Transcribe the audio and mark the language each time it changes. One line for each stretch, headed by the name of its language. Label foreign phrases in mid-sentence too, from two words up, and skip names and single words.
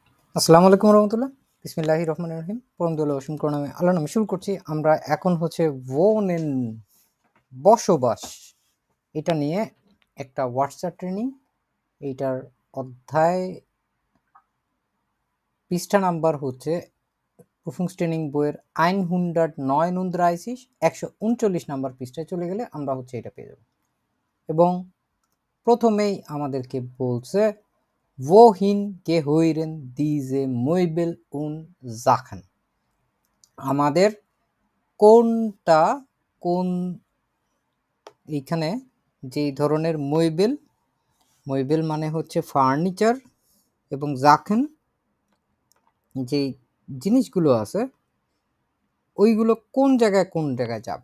Arabic: السلام عليكم رحمة الله. بسم الله الرحمن الرحيم.
Bangla: পরম দয়ালু অসীম করুণাময় আল্লাহর নামে শুরু করছি। আমরা এখন হচ্ছে ওনেন বসবাস এটা নিয়ে একটা হোয়াটসঅ্যাপ ট্রেনিং। এইটার অধ্যায় পৃষ্ঠা নাম্বার হচ্ছে প্রুফিংস ট্রেনিং বইয়ের 139 139 নাম্বার পৃষ্ঠায় চলে গেলে আমরা হচ্ছে এটা পেয়ে যাব। এবং প্রথমেই আমাদেরকে বলছে
German: wohin gehören diese Möbel und Sachen।
Bangla: আমাদের কোনটা কোন এইখানে যেই ধরনের মইবেল মানে হচ্ছে ফার্নিচার এবং জাখেন যেই জিনিসগুলো আছে ওইগুলো কোন জায়গায় যাবে।